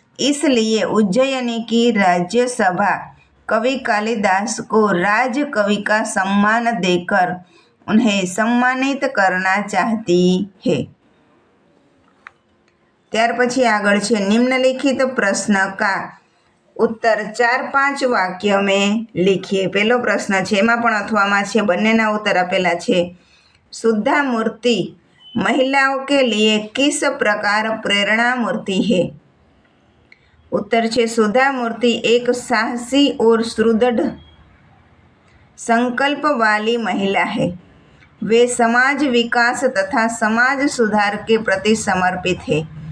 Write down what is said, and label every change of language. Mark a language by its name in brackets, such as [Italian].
[Hindi] इसलिए उज्जयिनी की राज्यसभा कवि कालिदास को राज कवि का सम्मान देकर उन्हें सम्मानित करना चाहती है. [Gujarati] ત્યાર પછી આગળ છે [Hindi] निम्नलिखित प्रश्न का उत्तर 4-5 वाक्य में लिखिए। [Gujarati] પહેલો પ્રશ્ન છે એમાં પણ અથવામાં છે, બંનેના ઉત્તર આપેલા છે। [Hindi] शुद्धा मूर्ति महिलाओं के लिए किस प्रकार प्रेरणा मूर्ति है? उत्तर [Gujarati] છે [Hindi] सुधा मूर्ति एक साहसी और सुदृढ़ संकल्प वाली महिला है। वे समाज विकास तथा समाज सुधार के प्रति समर्पित है।